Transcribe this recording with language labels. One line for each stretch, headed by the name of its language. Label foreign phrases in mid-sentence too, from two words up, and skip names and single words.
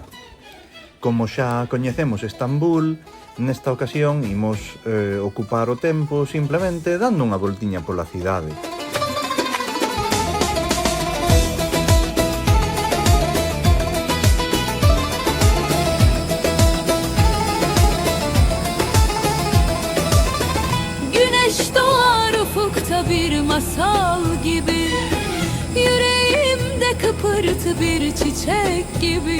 Galician: Como xa coñecemos Estambul, nesta ocasión imos ocupar o tempo simplemente dando unha voltiña pola cidade.
Turkish: Güneş doğar ufukta bir masal gibi, yüreğimde kıpırtı bir çiçek gibi.